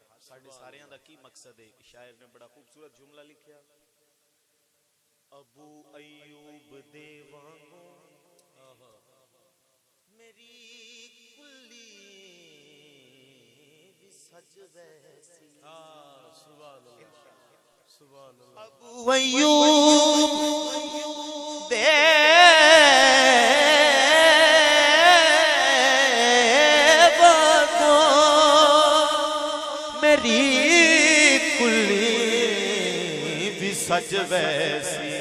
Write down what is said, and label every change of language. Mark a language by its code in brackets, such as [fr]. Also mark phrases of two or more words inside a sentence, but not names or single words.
[pa] ساڈے ساریاں دا کی مقصد ہے؟ شاعر نے بڑا خوبصورت جملہ لکھیا، ابو ایوب دے وانگو میری کلی بھی سج ویسی. [ar] سبحان الله سبحان الله. [pa] ابو ایوب دے وانگو میری کلی بھی سج ویسی.